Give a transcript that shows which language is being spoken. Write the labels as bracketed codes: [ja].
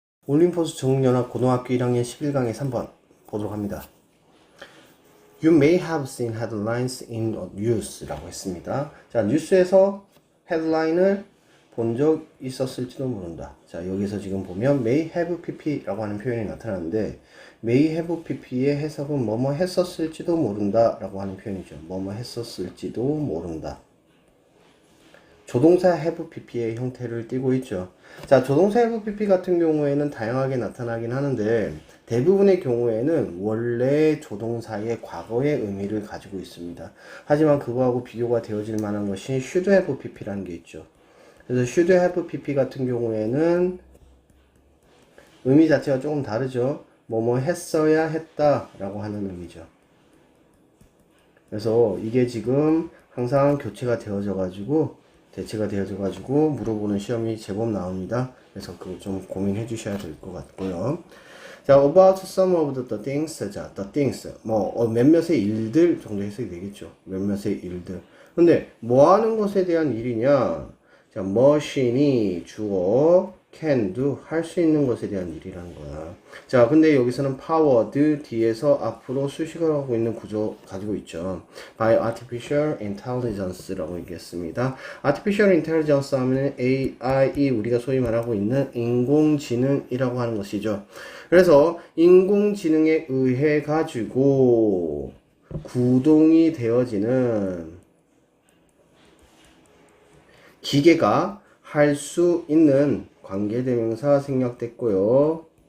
[ko] 올림포스 정육연합 고등학교 1학년 11강의 3번 보도록 합니다. [en] You may have seen headlines in news [ko] 라고 했습니다. 자, 뉴스에서 헤드라인을 본 적 있었을지도 모른다. 자, 여기서 지금 보면 may have pp라고 하는 표현이 나타나는데 may have pp의 해석은 뭐뭐 했었을지도 모른다 라고 하는 표현이죠. 뭐뭐 했었을지도 모른다. 조동사 have pp의 형태를 띠고 있죠. 자, 조동사 have pp 같은 경우에는 다양하게 나타나긴 하는데 대부분의 경우에는 원래 조동사의 과거의 의미를 가지고 있습니다. 하지만 그거하고 비교가 되어질 만한 것이 should have pp라는 게 있죠. 그래서 should have pp 같은 경우에는 의미 자체가 조금 다르죠. 뭐뭐 했어야 했다 라고 하는 의미죠. 그래서 이게 지금 항상 교체가 되어져 가지고 대체가 되어져 가지고 물어보는 시험이 제법 나옵니다. 그래서 그거 좀 고민해 주셔야 될 것 같고요. [en] 자, about some of the things. 자, the things. [ko] 몇몇의 일들 정도 해석이 되겠죠. 몇몇의 일들. 근데 뭐 하는 것에 대한 일이냐? 자, machine이 주어, [en] can do, [ko] 할 수 있는 것에 대한 일이라는 거야. 자, 근데 여기서는 powered 뒤에서 앞으로 수식을 하고 있는 구조 가지고 있죠. [en] by artificial intelligence [ko] 라고 얘기했습니다. artificial intelligence 하면 AI, 우리가 소위 말하고 있는 인공지능이라고 하는 것이죠. 그래서 인공지능에 의해 가지고 구동이 되어지는 기계가 할 수 있는 관계대명사 생략됐고요.